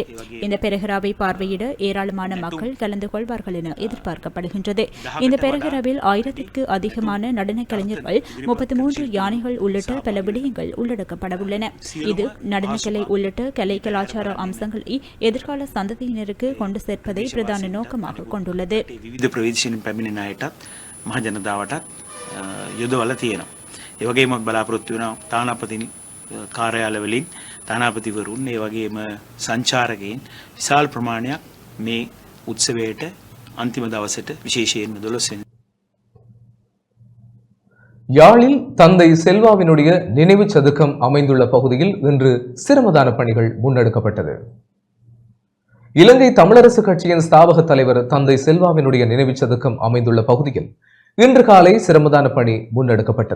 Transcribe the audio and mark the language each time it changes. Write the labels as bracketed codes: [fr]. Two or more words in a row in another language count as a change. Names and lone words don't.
[ta] இந்த பெரஹெராவை பார்வையிட ஏராளமான மக்கள் கலந்து கொள்வார்கள் என எதிர்பார்க்கப்படுகின்றது. இந்த பெரஹெராவில் 1000 அதிகமான நடன கலைஞர்கள் 33 யானைகள் உள்ளிட்ட பல விடயங்கள் உள்ளடக்கப்படவுள்ளன. இது நடனக்கலை உள்ளிட்ட கலை கலாச்சார அம்சங்களை எதிர்கால சந்ததியினருக்கு கொண்டு சேர்ப்பதை பிரதான நோக்கமாக கொண்டுள்ளது. [si] විවිධ ප්‍රවේශයෙන් පැමිණෙන අයටත් මහ ජනතාවටත් යොදවලා තියෙනවා. ඒ වගේම බලාපොරොත්තු වෙනවා තානාපති කාර්යාලවලින් තානාපතිවරුන් ඒ වගේම සංචාරකයන් විශාල ප්‍රමාණයක් මේ උත්සවයට අන්තිම දවසට විශේෂයෙන්ම 12 [ta] யாழில் தந்தை செல்வாவினுடைய நினைவு சதுக்கம் அமைந்துள்ள பகுதியில் இன்று சிரமதான பணிகள் முன்னெடுக்கப்பட்டது. இலங்கை தமிழரசு கட்சியின் ஸ்தாபக தலைவர் தந்தை செல்வாவினுடைய நினைவு சதுக்கம் அமைந்துள்ள பகுதியில் இன்று காலை சிரமதான பணி முன்னெடுக்கப்பட்டது.